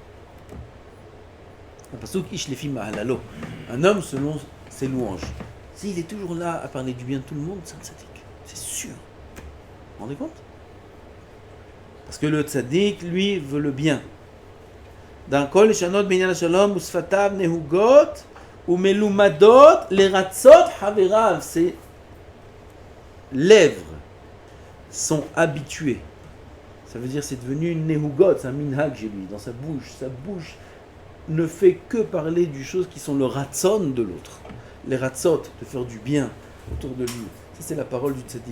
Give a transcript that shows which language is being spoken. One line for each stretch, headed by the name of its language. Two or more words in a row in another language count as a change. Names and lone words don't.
French: Un homme selon ses louanges. S'il est toujours là à parler du bien de tout le monde, c'est un tzaddik. C'est sûr. Vous vous rendez compte? Parce que le tzaddik, lui, veut le bien.
Hebrew: Dans כל השנות בנין שלום, ושפתיו נהוגות, ומלומדות, לרצות חבריו.
French: Ses lèvres sont habituées. Ça veut dire c'est devenu une Nehugot, c'est un minhag chez lui, dans sa bouche. Sa bouche ne fait que parler du choses qui sont le ratzon de l'autre. Les ratzot, de faire du bien autour de lui. Ça c'est la parole du tzaddik.